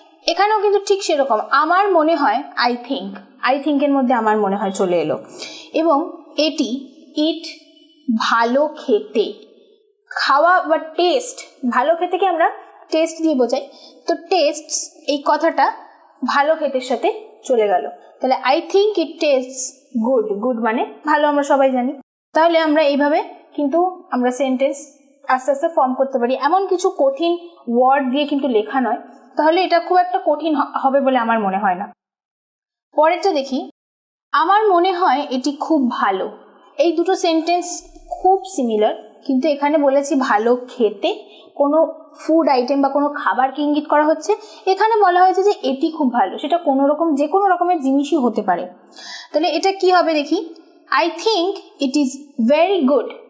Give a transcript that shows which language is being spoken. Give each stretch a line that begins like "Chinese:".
Bangla: এখানেও কিন্তু ঠিক সেরকম, আমার মনে হয়
English: I think
Bangla: এর মধ্যে আমার মনে হয় চলে এলো, এবং এটি ইট ভালো খেতে, খাওয়া বা টেস্ট, ভালো খেতেকে আমরা টেস্ট দিয়ে বোঝাই, তো টেস্ট এই কথাটা ভালো খেতের সাথে চলে গেল।
English: তাহলে I think it tastes good.
Bangla: Good মানে ভালো, আমরা সবাই জানি। তাহলে আমরা এইভাবে কিন্তু আমরা সেন্টেন্স আস্তে আস্তে ফর্ম করতে পারি। এমন কিছু কঠিন ওয়ার্ড দিয়ে কিন্তু লেখা নয়, তাহলে এটা খুব একটা কঠিন হবে বলে আমার মনে হয় না। পরেরটা দেখি, আমার মনে হয় এটি খুব ভালো। এই দুটো সেন্টেন্স খুব সিমিলার, কিন্তু এখানে বলেছি ভালো খেতে, কোনো ফুড আইটেম বা কোনো খাবারকে ইঙ্গিত করা হচ্ছে। এখানে বলা হয়েছে যে এটি খুব ভালো, সেটা যে কোনো রকমের জিনিসই হতে পারে। তাহলে এটা কি হবে দেখি,
English: I think it is very good.